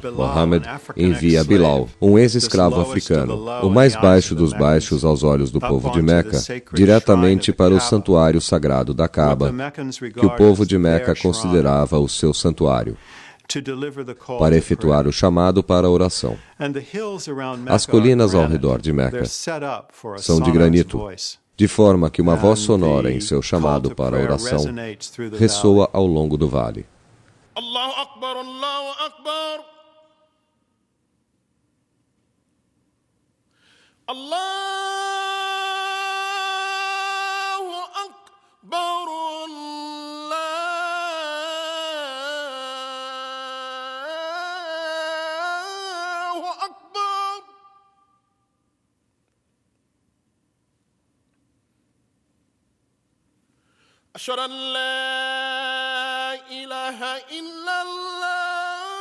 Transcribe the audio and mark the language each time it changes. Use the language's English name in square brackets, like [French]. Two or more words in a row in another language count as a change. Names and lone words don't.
[Portuguese] Muhammad envia Bilal, um ex-escravo africano, o mais baixo dos baixos aos olhos do povo de Meca, diretamente para o santuário sagrado da Kaaba, que o povo de Meca considerava o seu santuário, para efetuar o chamado para a oração. As colinas ao redor de Meca são de granito, de forma que uma voz sonora em seu chamado para a oração ressoa ao longo do vale. [Arabic] الله أكبر، الله أكبر. الله أكبر. أشهد أن لا إله إلا الله